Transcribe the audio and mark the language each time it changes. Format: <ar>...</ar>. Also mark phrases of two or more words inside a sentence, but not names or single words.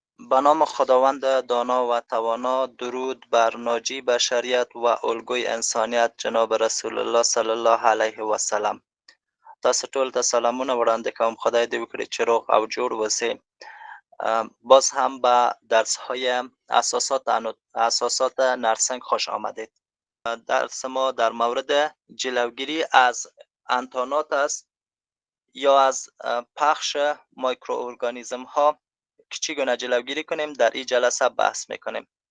<fa>به نام خداوند دانا و توانا. درود بر ناجی بشریت و الگوی انسانیت جناب رسول الله صلی الله علیه و سلم.</fa> <ps>تاسو ټول ته سلامونه وړاندې کوم. خدای دې وکړي چې روغ او جوړ اوسئ.</ps> <fa>باز هم به درس های اساسات نرسنگ خوش آمدید. درس ما در مورد جلوگیری از انتانات است یا از پخش مایکروارگانیسم ها که چگونه جلوگیری کنیم در این جلسه بحث میکنیم.</fa>